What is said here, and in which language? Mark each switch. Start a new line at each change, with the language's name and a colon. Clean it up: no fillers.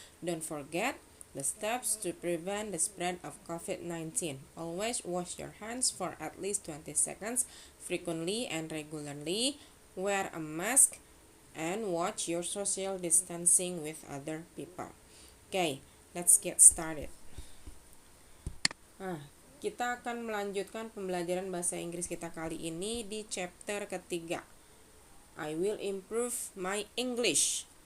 English: Don't forget the steps to prevent the spread of COVID-19. Always wash your hands for at least 20 seconds frequently and regularly. Wear a mask and watch your social distancing with other people. Okay, let's get started.
Indonesian: Kita akan melanjutkan pembelajaran bahasa Inggris kita kali ini di chapter ketiga.
English: I will improve my English.